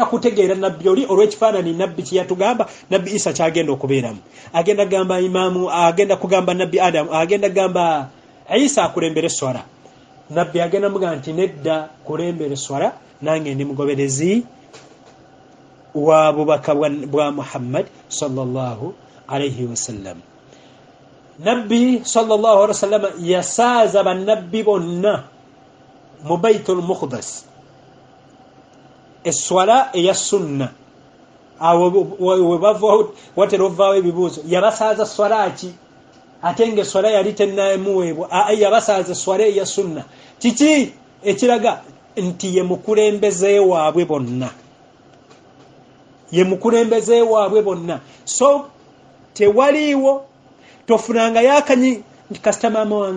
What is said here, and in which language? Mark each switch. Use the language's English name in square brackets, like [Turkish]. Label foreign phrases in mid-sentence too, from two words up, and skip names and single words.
[Ganda] kutegeera nabbi oli olw'ekifaananyi nabbi kyeyatugamba nabbi Isa kyagenda okubeeramu agenda gamba imaamu agenda kugamba nabbi Adamu agenda gamba Isa akulembere swala nabbi agenda mugamba nti nedda kulembere swala nange ndi mugoberezi wa bubaka bwa Muhammad [Arabic] صلى الله عليه وسلم [Ganda] nabbi [Arabic] صلى الله عليه وسلم [Ganda] yasaaza bannabbi bonna mu Baitul Muqaddas eswala eya sunna awo watera ovaawo ebibuuzo yabasaaza swala ki ate nga eswala yali tennamuweebwa yabasaaza eswala eya sunna kiki ekiraga nti ye mukulembeze waabwe bonna so tewaliiwo tofunanga yakanyi nti kasita maama wange